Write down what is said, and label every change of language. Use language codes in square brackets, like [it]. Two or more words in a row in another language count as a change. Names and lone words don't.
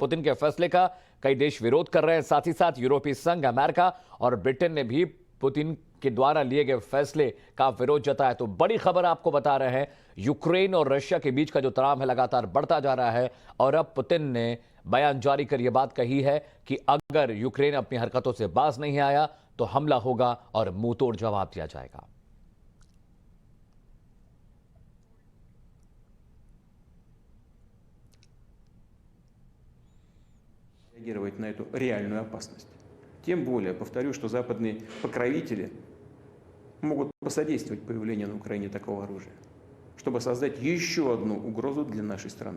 [hi] पुतिन के फैसले का कई देश विरोध कर रहे हैं। साथ ही साथ यूरोपीय संघ, अमेरिका और ब्रिटेन ने भी पुतिन के द्वारा लिए गए फैसले का विरोध जताया। तो बड़ी खबर आपको बता रहे हैं, यूक्रेन और रशिया के बीच का जो तनाव है लगातार बढ़ता जा रहा है। और अब पुतिन ने बयान जारी कर यह बात कही है कि अगर यूक्रेन अपनी हरकतों से बाज नहीं आया तो हमला होगा और मुंह तोड़ जवाब दिया जाएगा। [ru] Реагировать на эту реальную опасность. Тем более, повторю, что западные покровители могут посодействовать появлению на Украине такого оружия, чтобы создать еще одну угрозу для нашей страны.